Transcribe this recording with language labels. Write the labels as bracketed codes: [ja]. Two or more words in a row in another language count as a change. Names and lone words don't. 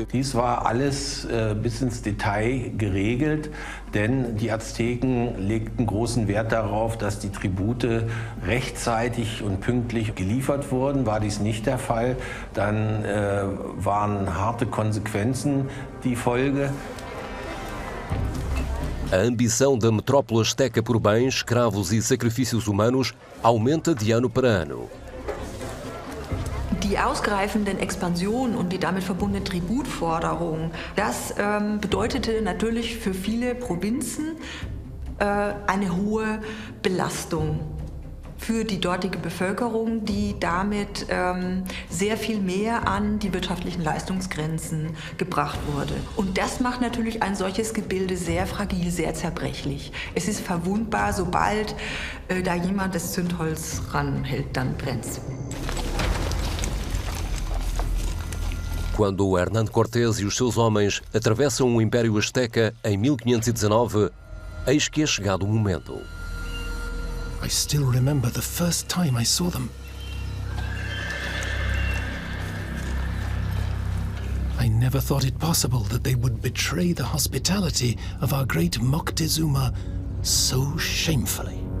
[de] Dies war alles bis ins Detail geregelt, denn die Azteken legten großen Wert darauf, dass die Tribute rechtzeitig und pünktlich geliefert wurden. War dies nicht der Fall, dann waren harte Konsequenzen die Folge. [pt] A ambição da metrópole azteca por bens, escravos e sacrifícios humanos aumenta de ano para ano. [de] Die ausgreifenden Expansionen und die damit verbundene Tributforderung, das bedeutete natürlich für viele Provinzen eine hohe Belastung für die dortige Bevölkerung, die damit sehr viel mehr an die wirtschaftlichen Leistungsgrenzen gebracht wurde. Und das macht natürlich ein solches Gebilde sehr fragil, sehr zerbrechlich. Es ist verwundbar, sobald da jemand das Zündholz ranhält, dann brennt's. [pt] Quando Hernán Cortés e os seus homens atravessam o Império Azteca em 1519, eis que é chegado o momento. [en] I still remember the first time I saw them. I never thought it possible that they would betray the hospitality of our great Moctezuma so shamefully.